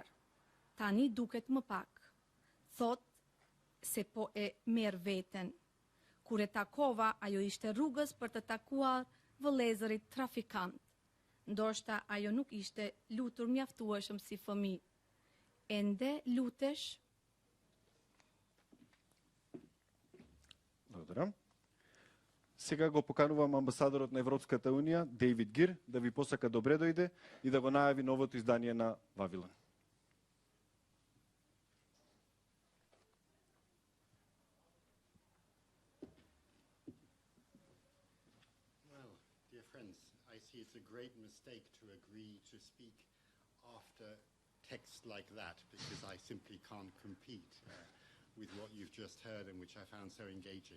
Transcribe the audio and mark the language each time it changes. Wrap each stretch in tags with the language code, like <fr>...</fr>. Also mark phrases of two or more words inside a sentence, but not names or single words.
<sq>Tani duket më pak. Thot se po e merr veten. Kur e takova, ajo ishte rrugës për të takuar vëllezërit trafikant. Ndoshta ajo nuk ishte lutur mjaftueshëm si fëmijë. Ende lutesh?</sq> <mk>Благодаря. Сега го поканувам амбасадорот на Европската Унија, Дейвид Гир, да ви посака добре дојде и да го најави новото издание на Вавилон.</mk> <en>Well, dear friends, I see it's a great mistake to agree to speak after texts like that, because I simply can't compete with what you've just heard and which I found so engaging.</en>